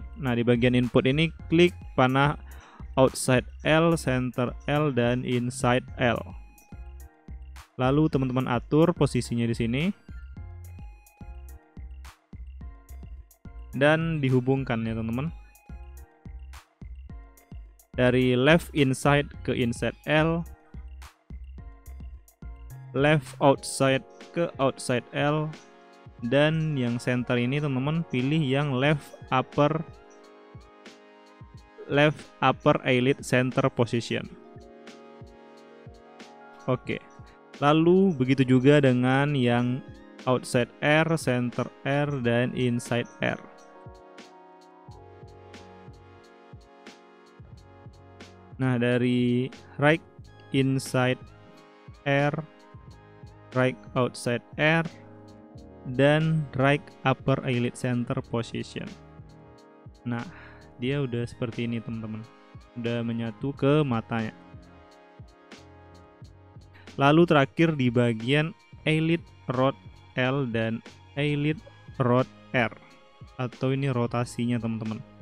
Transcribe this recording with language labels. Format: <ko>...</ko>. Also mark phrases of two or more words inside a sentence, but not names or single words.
<id>Nah, di bagian input ini klik panah outside L, center L, dan inside L. Lalu teman-teman atur posisinya di sini dan dihubungkan ya teman-teman. Dari left inside ke inside L, left outside ke outside L, dan yang center ini teman-teman pilih yang left upper eyelid center position. Oke. Lalu begitu juga dengan yang outside R, center R, dan inside R. Nah, dari right inside R, right outside R, dan right upper eyelid center position. Nah, dia udah seperti ini teman-teman. Udah menyatu ke matanya. Lalu terakhir di bagian eyelid rod L dan eyelid rod R, atau ini rotasinya teman-teman.</id>